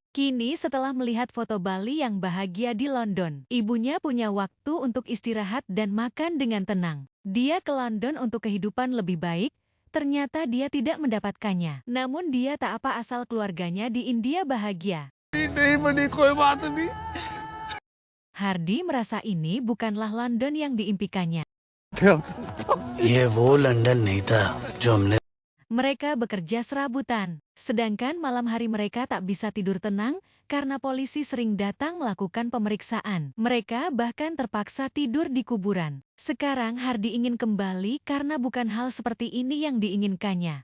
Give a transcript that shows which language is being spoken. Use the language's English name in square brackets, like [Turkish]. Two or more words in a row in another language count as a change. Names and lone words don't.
[Indonesian] Kini setelah melihat foto Bali yang bahagia di London, ibunya punya waktu untuk istirahat dan makan dengan tenang. Dia ke London untuk kehidupan lebih baik. Ternyata dia tidak mendapatkannya. Namun dia tak apa asal keluarganya di India bahagia. Hardi merasa ini bukanlah London yang diimpikannya. [Hindi] ये वो लंदन नहीं था जो हमने [Indonesian] Mereka bekerja serabutan. Sedangkan malam hari mereka tak bisa tidur tenang karena polisi sering datang melakukan pemeriksaan. Mereka bahkan terpaksa tidur di kuburan. Sekarang Hardi ingin kembali karena bukan hal seperti ini yang diinginkannya.